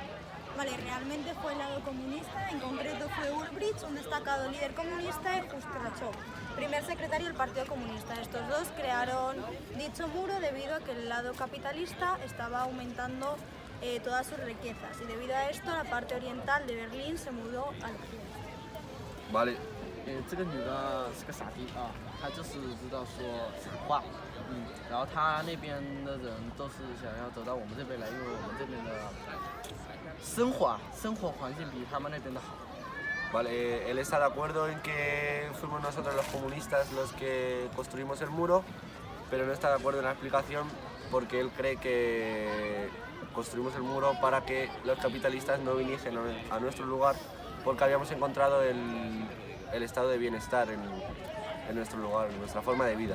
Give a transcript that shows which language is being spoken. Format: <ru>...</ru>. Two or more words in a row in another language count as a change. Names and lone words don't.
<es>Vale, realmente fue el lado comunista, en concreto fue Ulbricht, un destacado líder comunista, y Khrushchev, primer secretario del Partido Comunista. Estos dos crearon dicho muro debido a que el lado capitalista estaba aumentando todas sus riquezas, y debido a esto la parte oriental de Berlín se mudó al occidente. Vale.</es> <zh>这个女的是个傻逼啊，她就是知道说傻话，然后她那边的人都是想要走到我们这边来，因为我们这边的生活环境比他们那边的好。</zh> <es>Vale, él está de acuerdo en que fuimos nosotros los comunistas los que construimos el muro, pero no está de acuerdo en la explicación porque él cree que construimos el muro para que los capitalistas no viniesen a nuestro lugar porque habíamos encontrado el estado de bienestar en nuestro lugar, en nuestra forma de vida.</es>